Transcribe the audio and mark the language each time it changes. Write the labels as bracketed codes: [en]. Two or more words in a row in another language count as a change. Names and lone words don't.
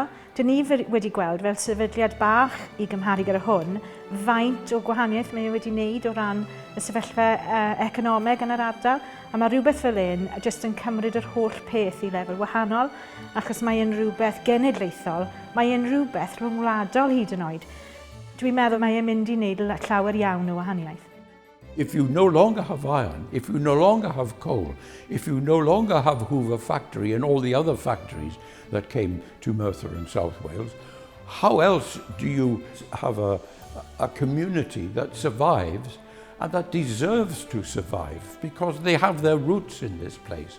[cy] Dyn ni wedi gweld fel sefydliad bach i gymharu gyda hwn, faint o gwahaniaeth mae wedi wneud o ran y sefyllfa economeg yn yr ardal. A mae rhywbeth fel un jyst yn cymryd yr holl peth i lefel wahanol, achos mae e'n rhywbeth genedlaethol, mae e'n rhywbeth rhyngwladol hyd yn oed. Dwi'n meddwl mae e'n mynd i wneud llawer iawn o wahaniaeth. [en] If you no longer have iron, if you no longer have coal, if you no longer have Hoover factory and all the other factories that came to Merthyr in South Wales, how else do you have a community that survives and that deserves to survive because they have their roots in this place?